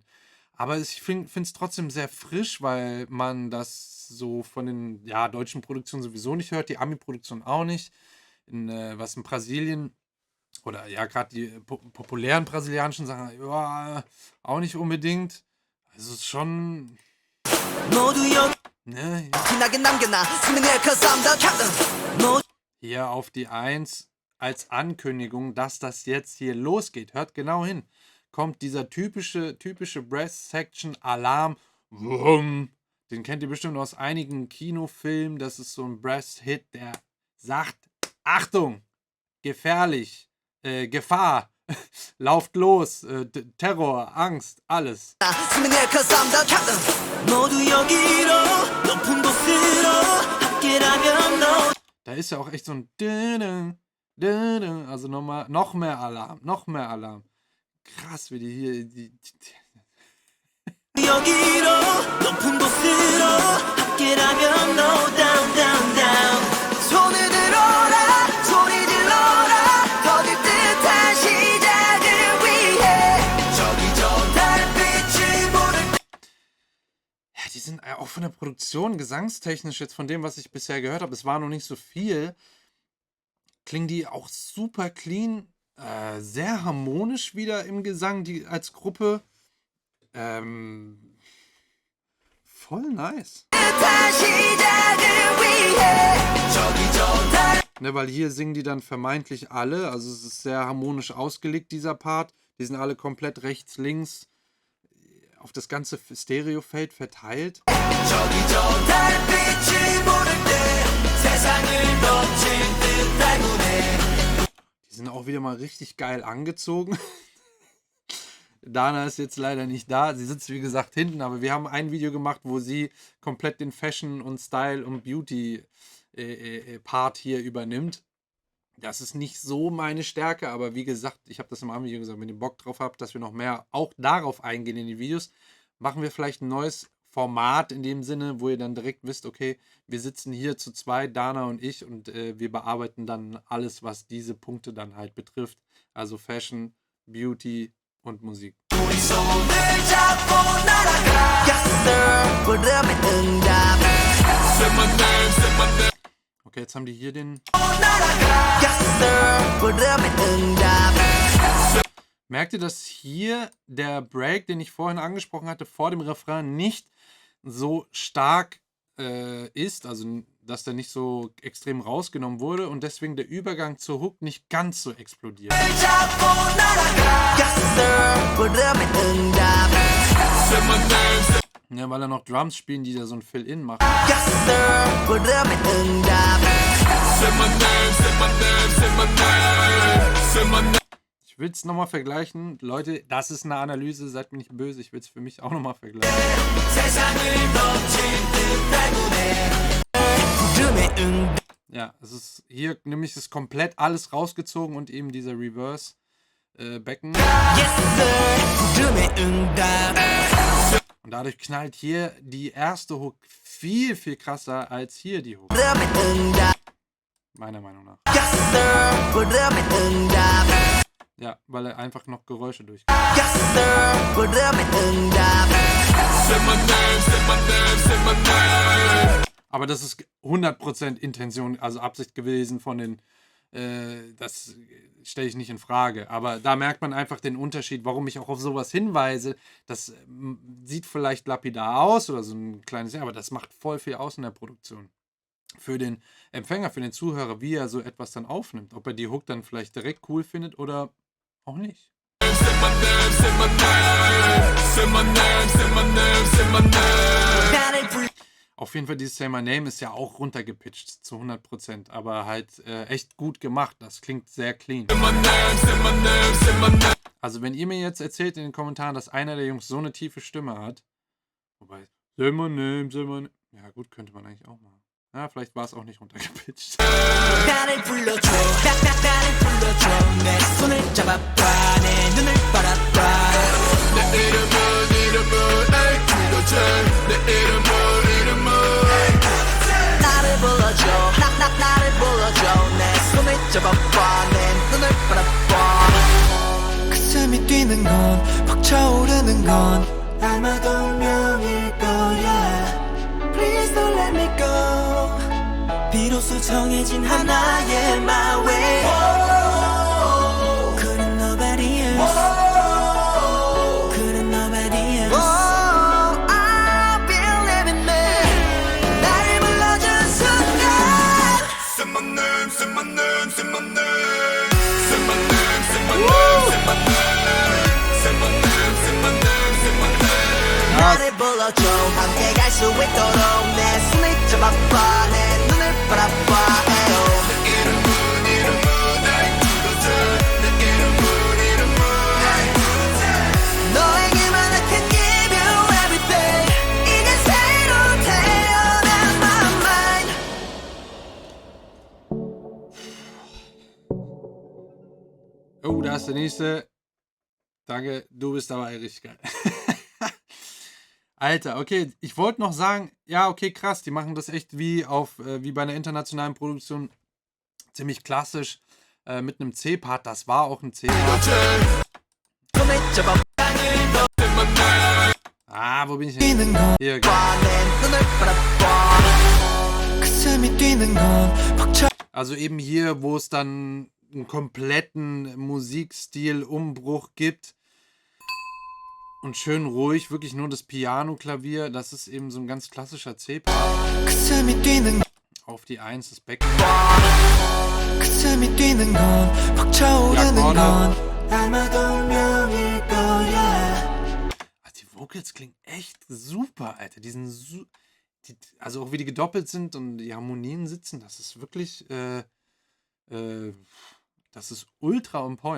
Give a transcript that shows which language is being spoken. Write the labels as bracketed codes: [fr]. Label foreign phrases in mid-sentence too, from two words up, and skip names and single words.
[de] Aber ich finde es trotzdem sehr frisch, weil man das so von den deutschen Produktionen sowieso nicht hört, die Ami-Produktion auch nicht. Was in Brasilien oder ja, gerade die populären brasilianischen Sachen, ja, auch nicht unbedingt. Also es ist schon. [ko] 모두 여기 [de] Ne, [ko] 티나게 남겨놔 스미네 [en] cause I'm the captain [de] hier auf die 1 als Ankündigung, dass das jetzt hier losgeht. Hört genau hin. Kommt dieser typische Brass-Section-Alarm. Wumm. Den kennt ihr bestimmt aus einigen Kinofilmen. Das ist so ein Brass-Hit, der sagt, Achtung, gefährlich, Gefahr, lauft los, Terror, Angst, alles. [ko] 스미네 [en] cause I'm the captain [ko] 모두 여기로 높은 곳으로 함께라면 no [de] Da ist ja auch echt so ein Dü-dü, also noch mehr Alarm. Krass, wie die hier. [ko] 여기로 높은 곳으로 함께라면 [en] no down down down [ko] 손을 들어라 소리 질러라 터질 듯한 시작을 위해 저기 저 달빛이 보를 [de] Ja, die sind auch von der Produktion, gesangstechnisch jetzt von dem, was ich bisher gehört habe, es war noch nicht so viel, klingen die auch super clean, sehr harmonisch wieder im Gesang, die als Gruppe. Voll nice. [ko] 듯한 시작을 위해 저기 저 달 [de] Ne, weil hier singen die dann vermeintlich alle, also es ist sehr harmonisch ausgelegt, dieser Part. Die sind alle komplett rechts, links, auf das ganze Stereofeld verteilt. [ko] 저기 저 달빛이 보를 때 세상을 덮친 듯할 무대 [de] Die sind auch wieder mal richtig geil angezogen. Dana ist jetzt leider nicht da. Sie sitzt, wie gesagt, hinten, aber wir haben ein Video gemacht, wo sie komplett den Fashion- und Style- und Beauty-Part hier übernimmt. Das ist nicht so meine Stärke, aber wie gesagt, ich habe das im anderen Video gesagt, wenn ihr Bock drauf habt, dass wir noch mehr auch darauf eingehen in die Videos, machen wir vielleicht ein neues Format in dem Sinne, wo ihr dann direkt wisst, okay, wir sitzen hier zu zweit, Dana und ich, und wir bearbeiten dann alles, was diese Punkte dann halt betrifft. Also Fashion, Beauty und Musik. [ko] 우리 손을 잡고 날아가 [en] Yes sir [ko] 부르면 응답 [en] Say my name, say my name. [de] Okay, jetzt haben die hier den. [ko] 날아가 [en] Yes sir [ko] 부르면 응답 [de] Merkt ihr, dass hier der Break, den ich vorhin angesprochen hatte, vor dem Refrain nicht so stark ist, also dass der nicht so extrem rausgenommen wurde und deswegen der Übergang zur Hook nicht ganz so explodiert. [ko] 잡고 날아가 [en] Yes sir [ko] 부르면 응답 [en] Say my name, say [de] Ja, weil er noch Drums spielen, die da so ein Fill-In machen. [en] Yes sir [ko] 부르면 응답 [en] my name, say my name, say my name, say my name. [de] Ich will es nochmal vergleichen. Leute, das ist eine Analyse, seid mir nicht böse, ich will es für mich auch nochmal vergleichen. [ko] 세상을 덮친 듯할 무대 부르면 응답 [de] Ja, es ist hier nämlich ist komplett alles rausgezogen und eben dieser Reverse Becken. [en] Yes sir [ko] 부르면 응답 [de] Und dadurch knallt hier die erste Hook viel, viel krasser als hier die Hook. [ko] 부르면 응답 [de] Meiner Meinung nach. [en] Yes sir [ko] 부르면 응답 [de] Ja, weil er einfach noch Geräusche durch. [en] Yes sir [ko] 부르면 응답 [en] Say my name, say my name, say my name. [de] Aber das ist 100% Intention, also Absicht gewesen von den, das stelle ich nicht in Frage. Aber da merkt man einfach den Unterschied, warum ich auch auf sowas hinweise. Das sieht vielleicht lapidar aus oder so ein kleines, aber das macht voll viel aus in der Produktion. Für den Empfänger, für den Zuhörer, wie er so etwas dann aufnimmt. Ob er die Hook dann vielleicht direkt cool findet oder auch nicht. [en] Say my name, say my name. Say my name, say my name, say my name. [ko] 나를 불러 [de] Auf jeden Fall, dieses Say My Name ist ja auch runtergepitcht zu 100%, aber halt echt gut gemacht. Das klingt sehr clean. [en] Say my name, say my name, say my name. [de] Also wenn ihr mir jetzt erzählt in den Kommentaren, dass einer der Jungs so eine tiefe Stimme hat, wobei, [en] Say My Name, Say My Name, [de] ja gut, könnte man eigentlich auch machen. Ja, vielleicht war es auch nicht runtergepitcht. [ko] 나를 불러줘 나를 불러줘 내 손을 잡아봐 내 눈을 바라봐 내 이름은 에이 불러줘. 내 이름은 나를 불러줘 나를 불러줘 내 손을 잡아봐 내 눈을 바라봐 가슴이 뛰는 건 벅차오르는 건 아마도 운명일 거야 [en] Please don't let me go [ko] 비로소 정해진 하나의 [en] my way couldn't nobody else couldn't nobody else I believe in me [ko] 나를 불러준 순간 [en] Say my name, say my name, say my name. Say my name, say my name, say my name. Say my name, say my name, say my name. [ko] 나를 불러줘 함께 갈 수 있도록 내 손을 잡아봐 내 눈을 바라봐 내 이름은 에이 불러줘. 내 이름은 너에게만 [en] I can give you everything [ko] 이제 새로 태어난 [en] my mind [de] Oh, da ist der nächste. Danke, du bist dabei richtig geil. Alter, okay, ich wollte noch sagen, ja, okay, krass, die machen das echt wie bei einer internationalen Produktion ziemlich klassisch mit einem C-Part. Das war auch ein C-Part. [ko] 손을 잡아봐 [de] Ah, wo bin ich denn? [ko] 뛰는 건 [de] Hier, [ko] 내 눈을 바라봐 가슴이 뛰는 건 벅차 [de] also eben hier, wo es dann einen kompletten Musikstil-Umbruch gibt. Und schön ruhig, wirklich nur das Piano-Klavier. Das ist eben so ein ganz klassischer C-Part. [ko] 가슴이 뛰는 [de] Auf die 1 das Becken. [ko] 가슴이 뛰는 건 벅차오르는 [de] Ja, [ko] 건 아마도 운명일 거야 [de] Die Vocals klingen echt super, Alter. Also auch wie die gedoppelt sind und die Harmonien sitzen, das ist wirklich, das ist ultra [en] on point.